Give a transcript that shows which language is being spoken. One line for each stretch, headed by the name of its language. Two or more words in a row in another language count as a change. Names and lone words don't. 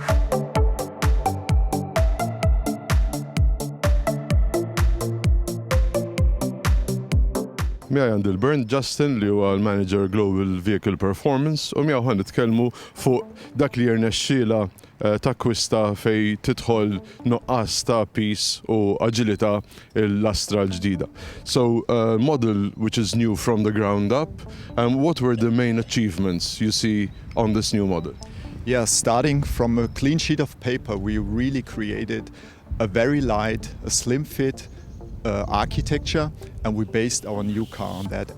Maltese: Miegħi għandi l-Bernd Justin li huwa l-
English: Manager Global Vehicle Performance
Maltese: u miegħu nitkellmu fuq dak li jirnexxiela takkwista fej tidħol noqqas ta' peace u aġilità l-Astra l-ġdida.
English: So, model which is new from the ground up, what were the main achievements you see on this new model? Yeah, starting from a clean sheet of paper, we really created a very light, a slim fit architecture, and we based our new car on that.